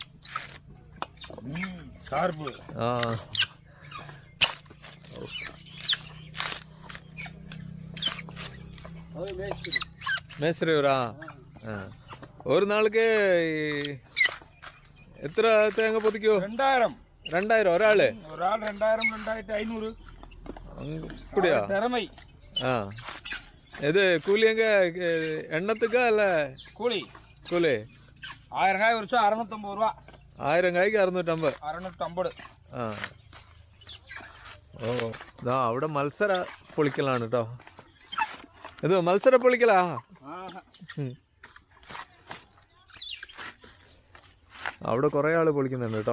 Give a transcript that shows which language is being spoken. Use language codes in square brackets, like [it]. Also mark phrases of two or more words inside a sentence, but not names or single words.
[ml] ആ, മേസ്ത്രി ഒരു നാൾക്ക് എത്ര തേങ്ങ പൊതിക്കോ? 2000 ഒരാള്? 2500. [ta] இப்படியா? ஆ, இது கூலி எங்க எண்ணத்துக்கா இல்ல கூலி 1000 காய் ஒரு 650 ரூபா. [ml] 1000 കായ്ക്ക് 650. 650. ആ, ഓ, അവിടെ മത്സര പൊളിക്കലാണ് കേട്ടോ. ഇത് മത്സര പൊളിക്കലാ? അവിടെ കുറേ ആൾ പൊളിക്കുന്നുണ്ട് കേട്ടോ.